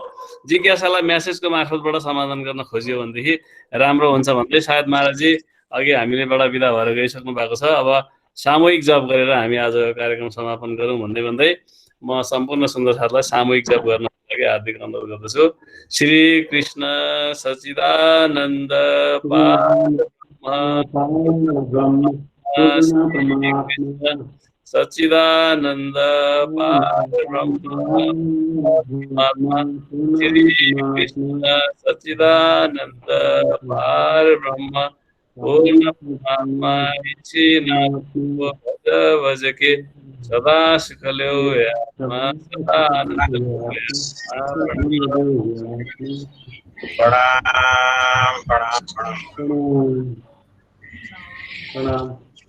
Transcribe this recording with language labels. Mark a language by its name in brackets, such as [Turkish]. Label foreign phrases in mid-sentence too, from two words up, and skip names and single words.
[Nepali] जिज्ञासालाई मेसेजको मार्फतबाट समाधान गर्न खोजियो भनेदेखि राम्रो हुन्छ भन्दै सायद महाराजजी अघि हामीलेबाट विदा भएर गइसक्नु भएको छ। अब सामूहिक जप गरेर हामी आजको कार्यक्रम समापन गरौँ भन्दै भन्दै म सम्पूर्ण सुन्दरहरूलाई सामूहिक जप गर्नको लागि हार्दिक अनुरोध गर्दछु। [Sanskrit] श्री कृष्ण सच्चिदानन्द सच्चिदानन्द श्री कृष्ण सच्चिदानन्द पारब्रह्म पूर्ण परमात्मा भज के सदा सुखल्यो सदा [Nepali] प्रणाम प्रणाम प्रणाम।